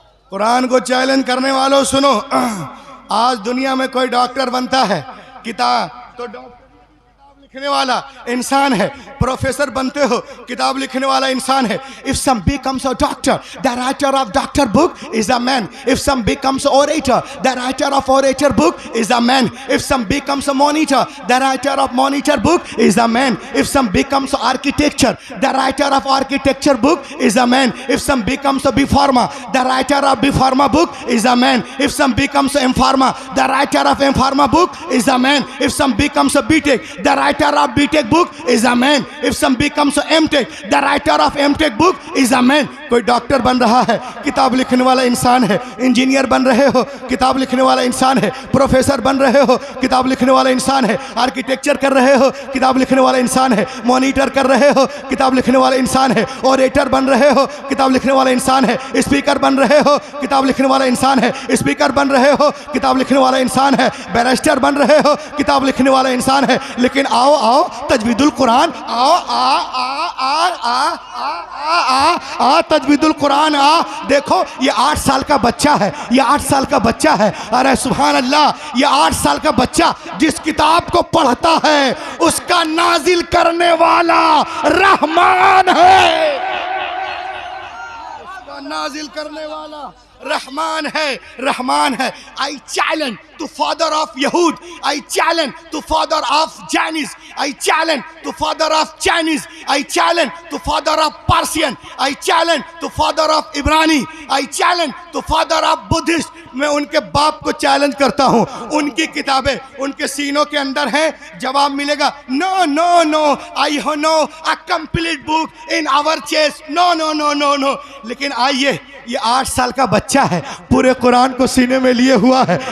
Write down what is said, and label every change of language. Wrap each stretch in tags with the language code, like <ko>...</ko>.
<hi>कुरान को चैलेंज करने वालों सुनो, आज दुनिया में कोई डॉक्टर बनता है, किताब तो डॉक्टर लिखने वाला इंसान है, प्रोफेसर बनते हो किताब लिखने वाला इंसान है।</hi> <en>If some becomes a doctor, the writer of doctor book is a man. If some becomes orator, the writer of orator book is a man. If some becomes a monitor, the writer of monitor book is a man. If some becomes architecture, the writer of architecture book is a man. If some becomes a B-Pharma, the writer of B-Pharma book is a man. If some becomes a M-Pharma, the writer of M-Pharma book is a man. If some becomes a B-Tech, the writer writer of BTech book is a man. If some becomes a MTech, the writer of MTech book is a man.</en> <hi>कोई doctor बन रहा है, किताब लिखने वाला इंसान है. Engineer बन रहे हो, किताब लिखने वाला इंसान है. प्रोफेसर बन रहे हो, किताब लिखने वाला इंसान है. आर्किटेक्चर कर रहे हो, किताब लिखने वाला इंसान है. मॉनिटर कर रहे हो, किताब लिखने वाला इंसान है. ऑरेटर बन रहे हो, किताब लिखने वाला इंसान है. स्पीकर बन रहे हो, किताब लिखने वाला इंसान है. स्पीकर बन रहे हो, किताब लिखने वाला इंसान है. बैरिस्टर बन रहे हो, किताब लिखने वाला इंसान है. लेकिन आओ आओ तजवीदुल कुरान, आओ आ आ आ आ आ आ आ तजवीदुल कुरान आ. देखो ये 8 साल का बच्चा है, ये 8 साल का बच्चा है. अरे सुभान अल्लाह, ये 8 साल का बच्चा जिस किताब को पढ़ता है उसका नाजिल करने वाला रहमान है. उसका नाजिल करने वाला रहमान है, रहमान है.</hi> <en>I challenge to father of Yahud, I challenge to father of Jainis, I challenge to father of Chinese, I challenge to father of Persian, I challenge to father of Ibrani, I challenge to father of Buddhist.</en> <hi>मैं उनके बाप को challenge करता हूँ. उनकी किताबें उनके सीनों के अंदर हैं, जवाब मिलेगा.</hi> <en>No no no, I who know a complete book in our chest. No no no no no.</en> <hi>लेकिन आइए, ये 8 साल का बच्चा है, पूरे कुरान को सीने में लिए हुआ है.</hi>